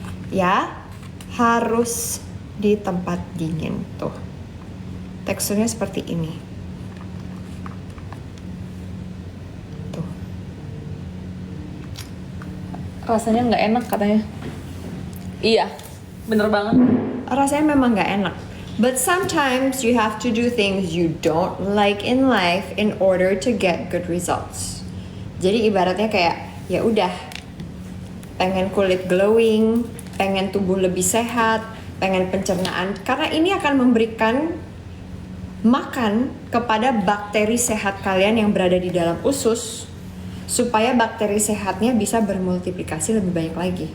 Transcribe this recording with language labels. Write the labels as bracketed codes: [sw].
[id] Ya, harus di tempat dingin. Tuh, teksturnya seperti ini. Tuh. Rasanya nggak enak katanya. Iya, bener banget. Rasanya memang nggak enak. [en] But sometimes you have to do things you don't like in life in order to get good results. [id] Jadi ibaratnya kayak ya udah, pengen kulit glowing, pengen tubuh lebih sehat, pengen pencernaan, karena ini akan memberikan makan kepada bakteri sehat kalian yang berada di dalam usus, supaya bakteri sehatnya bisa bermultiplikasi lebih banyak lagi.